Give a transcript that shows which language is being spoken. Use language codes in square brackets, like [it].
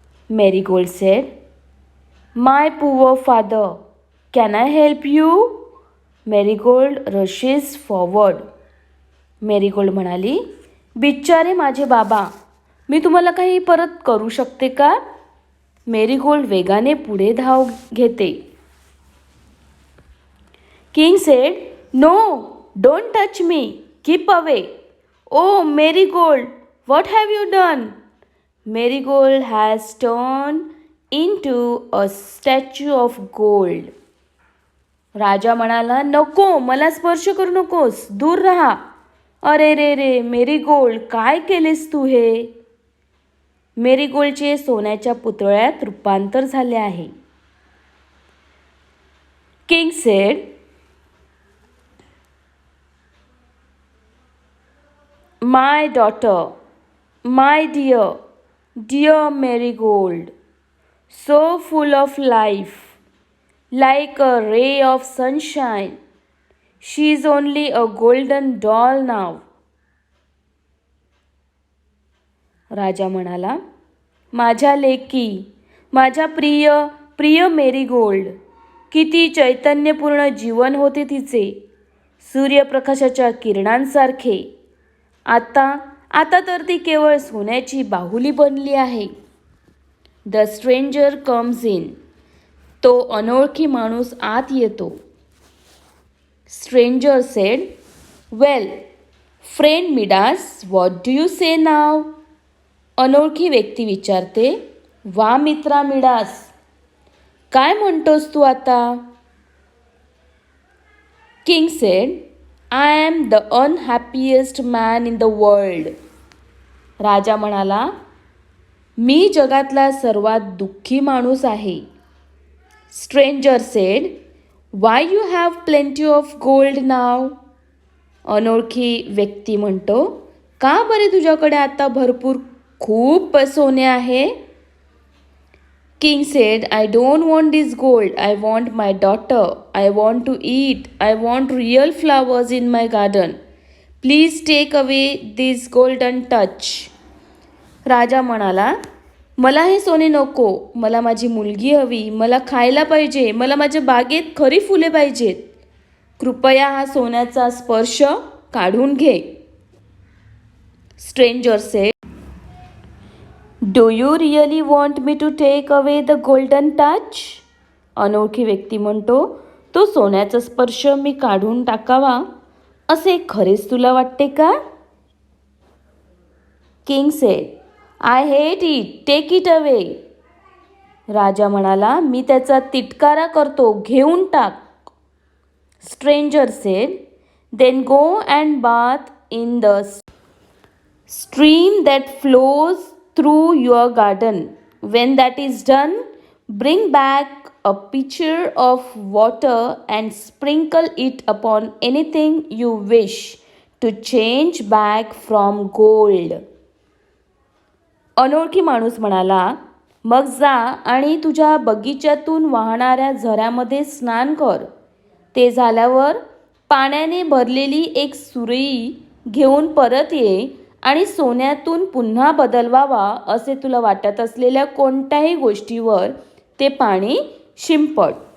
[en] Marigold said, my poor father, can I help you? [mr] Marigold [en] Rushes forward. [mr] Marigold म्हणाली, बिचारे माझे बाबा, मी तुम्हाला काही परत करू शकते का? मेरीगोल्ड वेगाने पुढे धाव घेते. [en] King said, "No, don't touch me. Keep away." "Oh, Marigold, what have you done?" Marigold has turned into a statue of gold. [mr] राजा म्हणाला, नको, मला स्पर्श करू नकोस, दूर राहा. अरे रे रे, मेरीगोल्ड, काय केलेस तू हे? मेरीगोल्डचे सोन्याच्या पुतळ्यात रूपांतर झाले आहे. [en] King said, My daughter, my dear, dear Marigold, so full of life, like a ray of sunshine. She is only a golden doll now. [mr] राजा म्हणाला, माझ्या लेकी, माझ्या प्रिय प्रिय मेरीगोल्ड, किती चैतन्यपूर्ण जीवन होते तिचे, सूर्यप्रकाशाच्या किरणांसारखे. आता तर ती केवळ सोन्याची बाहुली बनली आहे. [en] The stranger comes in. [mr] तो अनोळखी माणूस आत येतो. [en] Stranger said, well, friend Midas, what do you say now? [mr] अनोळखी व्यक्ती विचारते, वा मित्रा मिडास, काय म्हणतोस तू आता? [en] King said, I am the unhappiest man in the world. [mr] राजा म्हणाला, मी जगातला सर्वात दुःखी माणूस आहे. [en] Stranger said, why you have plenty of gold now? [mr] अनोळखी व्यक्ती म्हणतो, का बरे तुझ्याकडे आता भरपूर खूप सोने आहे? [en] King said, I don't want this gold. I want my daughter. I want to eat. I want real flowers in my garden. Please take away this golden touch. [mr] राजा म्हणाला, मला हे सोने नको. मला माझी मुलगी हवी. मला खायला पाहिजे. मला माझ्या बागेत खरी फुले पाहिजेत. कृपया हा सोन्याचा स्पर्श काढून घे. [en] Stranger said, do you really want me to take away the golden touch? [mr] अनोळखी व्यक्ती म्हणतो, तो सोन्याचा स्पर्श मी काढून टाकावा असे खरेच तुला वाटते का? [en] King said, I hate it, take it away. [mr] राजा म्हणाला, मी त्याचा तिटकारा करतो, घेऊन टाक. [en] Stranger said, then go and bath in the stream that flows through your garden. When that is done, bring back a pitcher of water and sprinkle it upon anything you wish to change back from gold. [mr] अनोळखी माणूस म्हणाला, मग जा आणि तुझ्या बगीच्यातून वाहणाऱ्या झऱ्यामध्ये स्नान कर. ते झाल्यावर पाण्याने भरलेली एक सुरई घेऊन परत ये आणि सोन्यातून पुन्हा बदलवावा असे तुला वाटत असलेल्या कोणत्याही गोष्टीवर ते पाणी शिंपड.